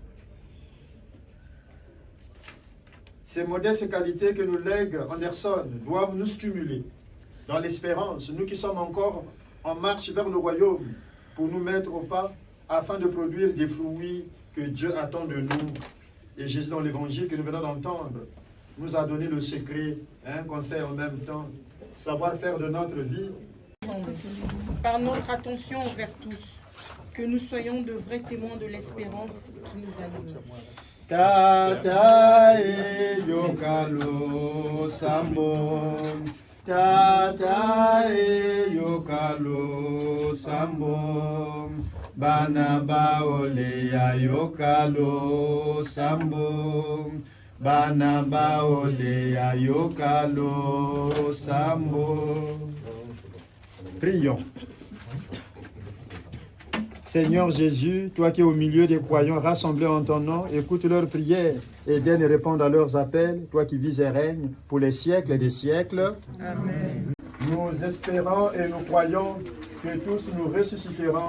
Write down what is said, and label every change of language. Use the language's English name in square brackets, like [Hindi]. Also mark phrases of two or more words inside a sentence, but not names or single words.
[French] Ces modestes qualités que nous lègue Anderson doivent nous stimuler dans l'espérance, nous qui sommes encore en marche vers le royaume, pour nous mettre au pas afin de produire des fruits que Dieu attend de nous. Et Jésus, dans l'évangile que nous venons d'entendre, nous a donné le secret et un conseil en même temps, savoir faire de notre vie. Par notre attention envers tous, que nous soyons de vrais témoins de l'espérance qui nous anime. [Lingala] Tata e yokalo sambon, Tata e yokalo sambon, Bana baole ya yokalo sambon, Bana baole ya yokalo sambon. [French] Prions. Seigneur Jésus, toi qui es au milieu des croyants rassemblés en ton nom, écoute leurs prières et daigne répondre à leurs appels, toi qui vis et règnes pour les siècles et des siècles. Amen. Nous espérons et nous croyons que tous nous ressusciterons.